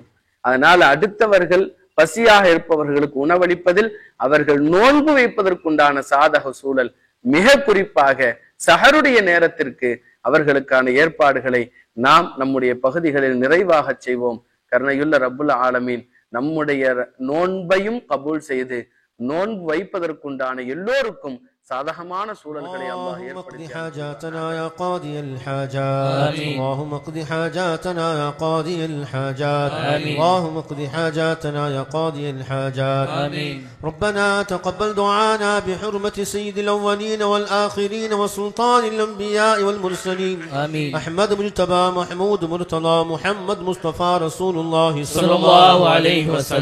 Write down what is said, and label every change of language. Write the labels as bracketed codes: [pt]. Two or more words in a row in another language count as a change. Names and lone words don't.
[ta] அதனால அடுத்தவர்கள் பசியாக இருப்பவர்களுக்கு உணவளிப்பதில், அவர்கள் நோன்பு வைப்பதற்குண்டான சாதக சூழல், மிக குறிப்பாக சஹருடைய நேரத்திற்கு அவர்களுக்கான ஏற்பாடுகளை நாம் நம்முடைய பகுதிகளில் நிறைவாக செய்வோம். கருணையுள்ள [ar] رب العالمين [ta] நம்முடைய நோன்பையும் கபூல் செய்து நோன்பு வைப்பதற்குண்டான எல்லோருக்கும் சாதகமான சூழல்களை அல்லாஹ் ஏற்படுத்தி [ar] حاجاتنا يا قاضي الحاجات. اللهم اقض حاجاتنا يا قاضي الحاجات. اللهم اقض حاجاتنا يا قاضي الحاجات. ربنا تقبل دعانا بحرمة سيد الأولين والآخرين وسلطان الأنبياء والمرسلين أحمد مجتبى محمود مرتضى محمد مصطفى رسول الله صلى الله عليه وسلم.